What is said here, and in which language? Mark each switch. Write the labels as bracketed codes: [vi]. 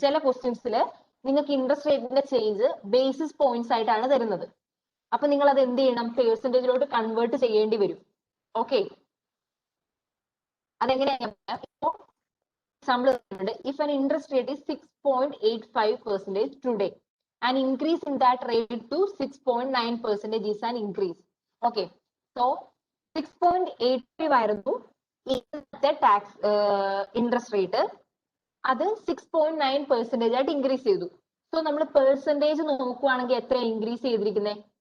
[ml] ചില ക്വസ്റ്റ്യൻസിൽ നിങ്ങൾക്ക് ഇൻട്രസ്റ്റ് റേറ്റിന്റെ ചേഞ്ച് ബേസിസ് പോയിന്റ്സ് ആയിട്ടാണ് തരുന്നത്. അപ്പൊ നിങ്ങൾ അത് എന്ത് ചെയ്യണം, പേഴ്സൻറ്റേജിലോട്ട് കൺവേർട്ട് ചെയ്യേണ്ടി വരും. ഓക്കെ, അതെങ്ങനെയാണ്? [en] Example if an interest rate is 6.85% today, an increase in that rate to 6.9% is an increase. [ml] Okay, so 6.85 ആയിരുന്നു ഇന്നത്തെ ടാക്സ് ഇൻട്രസ്റ്റ് റേറ്റ്, അത് 6.9% ആയിട്ട് ഇൻക്രീസ് ചെയ്തു. സോ നമ്മൾ പെർസെന്റേജ് നോക്കുവാണെങ്കിൽ എത്ര ഇൻക്രീസ് ചെയ്തിരിക്കുന്നത്?